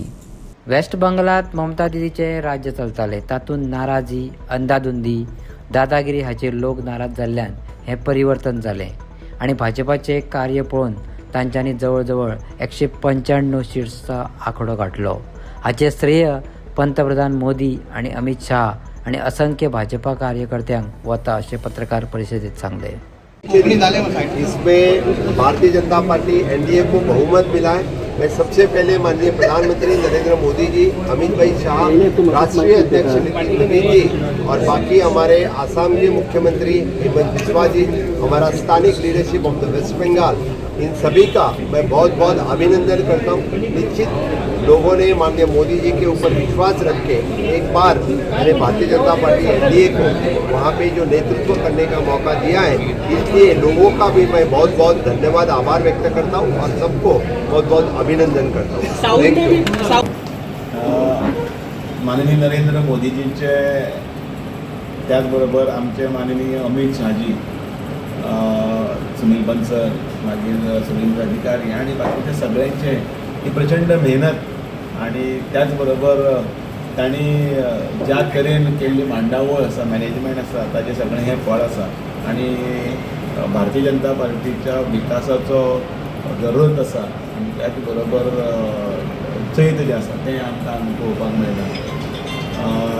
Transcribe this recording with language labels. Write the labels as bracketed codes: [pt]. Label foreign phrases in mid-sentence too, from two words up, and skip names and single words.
[kok] वेस्ट बंगालात ममता दिदीचे राज्य चलताले, तातूंत नाराजी, अंधाधुंदी, दादागिरी हाचेर लोक नाराज जाल्ल्यान हें परिवर्तन जालें आनी भाजपाचे कार्य पळोवन तांच्यांनी जवळ जवळ 195 सीट्सचा आंकडो गाठलो. हाचे श्रेय पंतप्रधान मोदी आणि अमित शाह आणि असंख्य भाजपा कार्यकर्त्यांक वता असे पत्रकार परिषदेत सांगले. [hi] इसमें भारतीय जनता पार्टी एनडीए को बहुमत मिला है. मैं सबसे पहले माननीय प्रधानमंत्री नरेंद्र मोदी जी, अमित भाई शाह, राष्ट्रीय अध्यक्ष नितिन नवीन जी और बाकी हमारे आसाम के मुख्यमंत्री हेमंत बिस्वा जी, हमारा स्थानिक [en] leadership of the West Bengal, [hi] इन सभी का मैं बहुत बहुत अभिनंदन करता हूँ. निश्चित लोगों ने माननीय मोदी जी के ऊपर विश्वास रख के एक बार मैंने भारतीय जनता पार्टी एनडीए को वहाँ पे जो नेतृत्व करने का मौका दिया है, इसलिए लोगों का भी मैं बहुत बहुत धन्यवाद, आभार व्यक्त करता हूँ और सबको बहुत बहुत अभिनंदन करता हूँ. [en] thank you. [kok] माननीय नरेंद्र मोदीजींचे त्याचबरोबर आमचे माननीय अमित शाहजी, सुनील बन्सल, मागीर सुनील अधिकारी आणि बाकीचे सगळ्यांचे ही प्रचंड मेहनत आणि त्याचबरोबर तांणी ज्या तरेन केल्ली मांडावळ आसा, मॅनेजमेंट आसा, ताजें सगळें हें फळ आसा आणि भारतीय जनता पार्टीच्या विकासाचो जरूरत आसा आनी त्याच बरोबर चैत जें आसा तें आमकां पळोवपाक मेळटा.